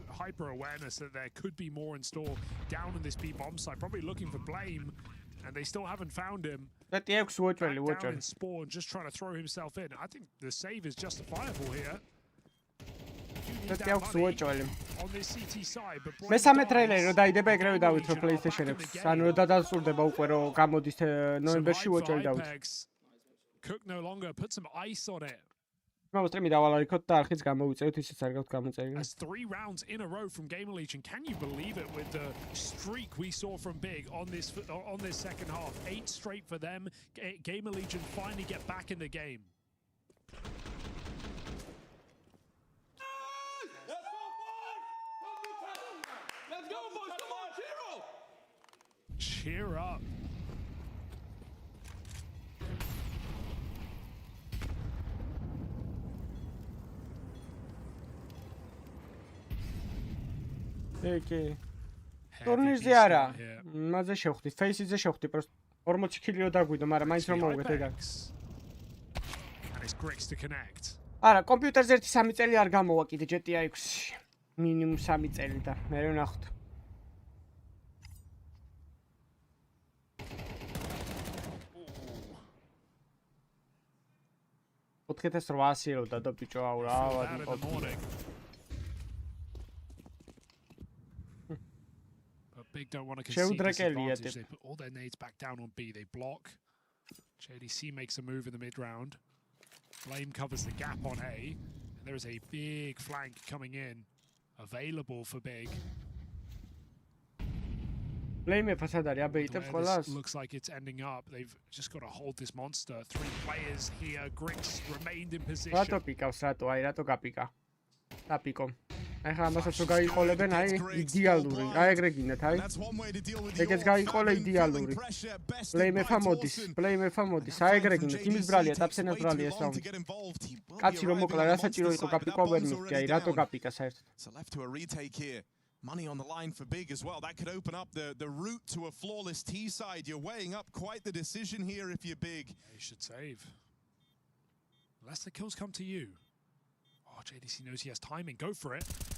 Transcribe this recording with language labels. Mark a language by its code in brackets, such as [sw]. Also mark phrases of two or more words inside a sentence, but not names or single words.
[en] Hyper awareness that there could be more in store down in this B bomb site. Probably looking for blame. And they still haven't found him. Down in spawn, just trying to throw himself in. I think the save is justifiable here. On this CT side, but [ka] მესამე ტრეილერი რომ დაიდება ეგრევე დავით რომ PlayStation 6. ანუ დადასტურდება უკვე რომ გამოდის ნოემბერში უოჭველი დავით. [en] Cook no longer put some ice on it. As 3 rounds in a row from Gamer Legion. Can you believe it with the streak we saw from Big on this second half? 8 straight for them. Gamer Legion finally get back in the game. Let's go, boys! Come on, cheer up! Okay. [ka] Turnirზე არა. მასზე შევხვდით, Face-ზე შევხვდით, просто 40 კილიო დაგვიდო, მაგრამ მაინც რომ მოვუგეთ ეგ. არა, კომპიუტერზე 1-3 წელი არ გამოვა კიდე GTA 6-ში. მინიმუმ 3 წელი და მე ვნახოთ. ოთხეთას 800-ელოდა და ბიჭო აუ რა ვარ. [en] Big don't want to concede this advantage. They put all their nades back down on B. They block. JDC makes a move in the mid-round. Blame covers the gap on A. And there is a big flank coming in. Available for Big. Blame looks like it's ending up. They've just got to hold this monster. 3 players here. Grix remained in position. [ka] ახლა ამასაც რო გაიყოლებენ, აი იდეალური. აი ეგრე გინდათ, აი. ეგეც გაიყოლე იდეალური. Blame-ება მოდის. აი ეგრე გინდათ. იმის ბრალია, ტაფსენას ბრალია ეს რაუნდი. კაცი რომ მოკლა, რა საჭირო იყო გაპიკვა ვერ მივხვდი, აი რატო გაპიკა საერთოდ. [en] So left to a retake here. Money on the line for Big as well. That could open up the route to a flawless T side. You're weighing up quite the decision here if you're Big. You should save. Unless the kills come to you. Oh, JDC knows he has timing. Go for it.